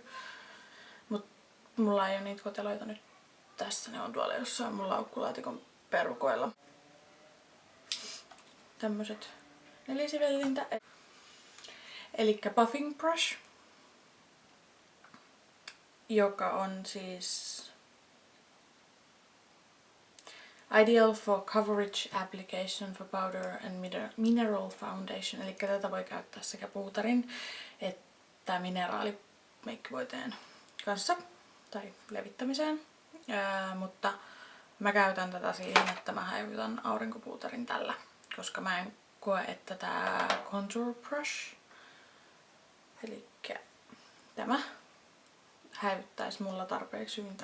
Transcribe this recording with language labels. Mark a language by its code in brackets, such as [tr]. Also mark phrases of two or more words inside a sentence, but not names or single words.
[fi] Mut mulla ei ole niitä koteloita nyt tässä, ne on tuolla jossain mun laukkulaatikon perukoilla. Tämmöset sivellintä. Eli [en] Puffing Brush, joka on siis Ideal for Coverage Application for Powder and Mineral Foundation. [fi] Eli tätä voi käyttää sekä puutarin että mineraalimeikkivoiteen kanssa tai levittämiseen. Mutta mä käytän tätä siihen, että mä häivytän aurinkopuutarin tällä, koska mä en koe, että tää [en] Contour Brush, [fi] eli tämä häivyttäisi mulla tarpeeksi hyvin.